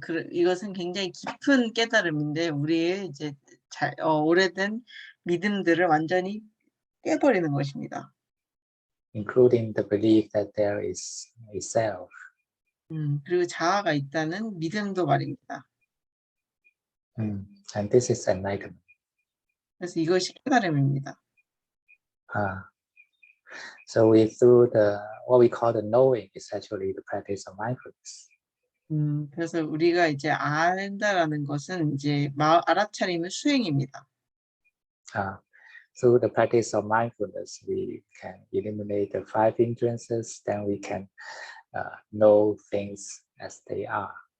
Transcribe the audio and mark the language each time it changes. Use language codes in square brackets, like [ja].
[ko] 이것은 굉장히 깊은 깨달음인데 우리의 이제 오래된 믿음들을 완전히 깨버리는 것입니다. [en] Including the belief that there is a self. [ko] 그리고 자아가 있다는 믿음도 말입니다. [en] And this is enlightenment. [ko] 그래서 이것이 깨달음입니다. [en] So we through what we call the knowing is actually the practice of mindfulness. [ko] 그래서 우리가 이제 안다라는 것은 이제 알아차림의 수행입니다. [en] Through the practice of mindfulness, we can eliminate the 5 hindrances. Then we can know things as they are.